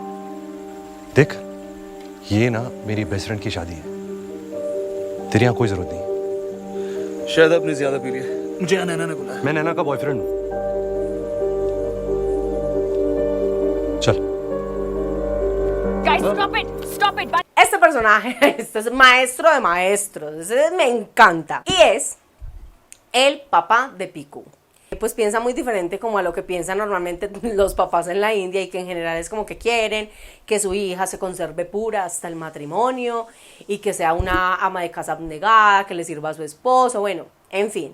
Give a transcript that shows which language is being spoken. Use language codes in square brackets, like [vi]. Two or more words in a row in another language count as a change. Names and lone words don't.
[hi] देख, ये ना मेरी [en] best friend [hi] की शादी है, तेरी यहाँ कोई जरूरत नहीं. शायद आपने ज्यादा पी लिया. मुझे यहाँ नैना ने बुलाया. मैं नैना का बॉयफ्रेंड हूँ. चल. [en] guys stop it. [es] Este personaje, este es maestro de maestros, ese me encanta. Y es el papá de Piku. Pues piensa muy diferente como a lo que piensan normalmente los papás en la India, y que en general es como que quieren que su hija se conserve pura hasta el matrimonio y que sea una ama de casa abnegada, que le sirva a su esposo, bueno, en fin.